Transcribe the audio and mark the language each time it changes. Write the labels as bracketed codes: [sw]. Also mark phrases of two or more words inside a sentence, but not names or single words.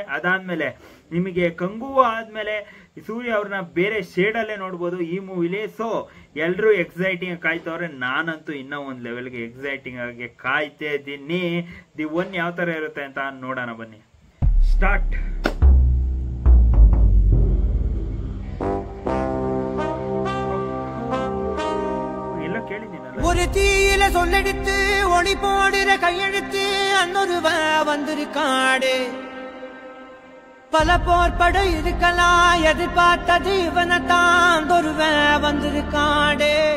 [kn] ಅದಾದ್ಮೇಲೆ ನಿಮಗೆ ಕಂಗುವ ಆದ್ಮೇಲೆ ಸೂರ್ಯ ಅವ್ರನ್ನ ಬೇರೆ ಶೇಡ್ ಅಲ್ಲೇ ನೋಡ್ಬೋದು ಈ ಮೂವಿಲಿ. ಸೊ ಎಲ್ರು ಎಕ್ಸೈಟಿಂಗ್ ಕಾಯ್ತವ್ರೆ. ನಾನಂತೂ ಇನ್ನೂ ಒಂದ್ ಲೆವೆಲ್ಗೆ ಎಕ್ಸೈಟಿಂಗ್ ಆಗಿ ಕಾಯ್ತಾ ಇದ್ದೀನಿ. [en] the one [kn] ಯಾವ ತರ ಇರುತ್ತೆ ಅಂತ ನೋಡೋಣ ಬನ್ನಿ. ಸ್ಟಾರ್ಟ್. [ta] ஒரு தீயில சொல்லெடுத்து ஒளி போடுற கையெழுத்து அன்னொருவன் வந்திருக்காடு. பல போர்பட இருக்கலாம், எதிர்பார்த்தது இவனைத்தான் ஒருவன் வந்திருக்காடு.